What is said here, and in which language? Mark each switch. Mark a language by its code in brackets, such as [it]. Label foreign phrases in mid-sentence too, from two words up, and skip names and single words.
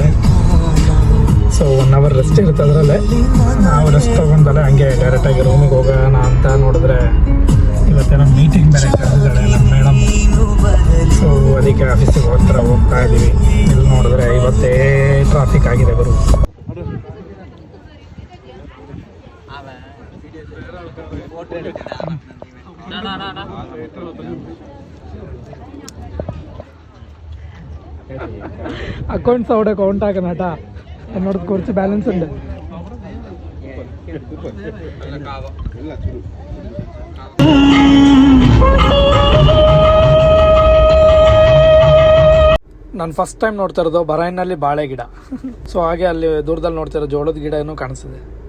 [kn] ಸೊ 1 ಅವರ್ ರೆಸ್ಟ್ ಇರುತ್ತೆ. ಅದರಲ್ಲೇ ನಾವು ರೆಸ್ಟ್ ತೊಗೊಂಡಲ್ಲೇ ಹಂಗೆ ಡೈರೆಕ್ಟಾಗಿ ರೂಮಿಗೆ ಹೋಗೋಣ ಅಂತ ನೋಡಿದ್ರೆ ಇವತ್ತೇನೋ ಮೀಟಿಂಗ್ ಬೇರೆ ಕರೆದಿದ್ದಾಳೆ ನಮ್ಮ ಮೇಡಮ್. ಸೊ ಅದಕ್ಕೆ ಆಫೀಸಿಗೆ ಹೋಗ್ತಾ ಇದ್ದೀವಿ. ಇಲ್ಲಿ ನೋಡಿದ್ರೆ ಇವತ್ತೇ ಟ್ರಾಫಿಕ್ ಆಗಿದೆ ಗುರು. [ml] അക്കൗണ്ട്സ് അവിടെ കൗണ്ട് ആക്കണം കേട്ടാ. എന്നോട് കുറച്ച് ബാലൻസ് ഉണ്ട്. [kn] ನಾನು ಫಸ್ಟ್ ಟೈಮ್ ನೋಡ್ತಾ ಇರೋದು ಬರೈನಲ್ಲಿ ಬಾಳೆ ಗಿಡ. ಸೊ ಹಾಗೆ ಅಲ್ಲಿ ದೂರದಲ್ಲಿ ನೋಡ್ತಾ ಇರೋ ಜೋಳದ ಗಿಡ ಏನೋ ಕಾಣಿಸ್ತಿದೆ.